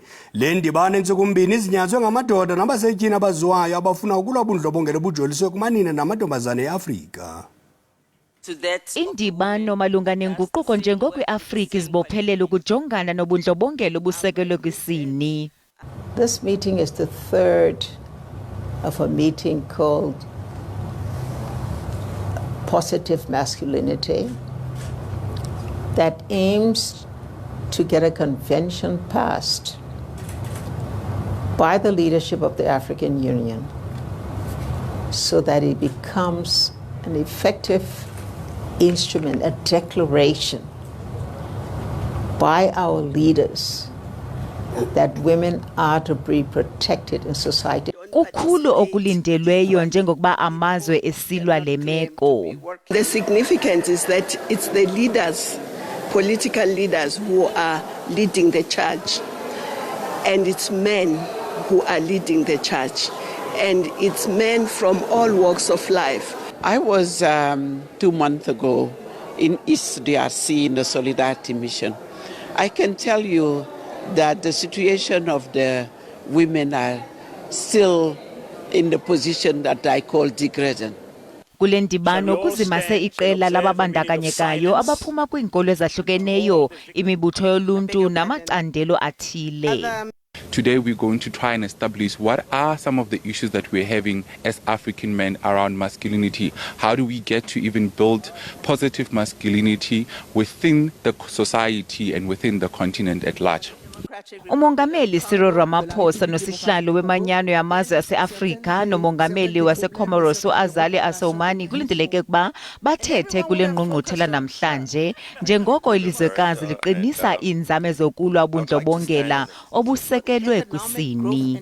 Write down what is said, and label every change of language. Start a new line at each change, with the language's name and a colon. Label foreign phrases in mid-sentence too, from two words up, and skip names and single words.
Xhosa: Le ndibano entsuku mbini izinyatswe ngamadoda nabasetyhini abaziwayo abafuna ukulwa ubundlobongela obujoliswe kumanina namantombazana eAfrika. Indibano malunga nenguquko njengokwi-Afrika izibophelele ukujongana nobundlobongela obusekelwe kwisini.
English: This meeting is the third of a meeting called Positive Masculinity that aims to get a convention passed by the leadership of the African Union so that it becomes an effective instrument, a declaration by our leaders that women are to be protected in society.
Xhosa: Kukhulu okulindelweyo njengokuba amazwe esilwa le meko.
English: The significance is that it's the leaders, political leaders, who are leading the charge, and it's men who are leading the charge, and it's men from all walks of life. I was 2 months ago in East DRC in the Solidarity Mission. I can tell you that the situation of the women are still in the position that I call degrading.
Xhosa: Kule ndibano kuzimase iqela lababandakanyekayo abaphuma kwiinkolo ezahlukeneyo, imibutho yoluntu namacandelo athile.
English: Today we're going to try and establish what are some of the issues that we're having as African men around masculinity. How do we get to even build positive masculinity within the society and within the continent at large?
Xhosa: Umongameli Cyril Ramaphosa nosihlalo wemanyano yamazwe aseAfrika nomongameli waseComoros uAzali Assoumani kulindeleke ukuba bathethe kule ngqungquthela namhlanje njengoko ilizwekazi liqinisa iinzame zokulwa ubundlobongela obusekelwe kwisini.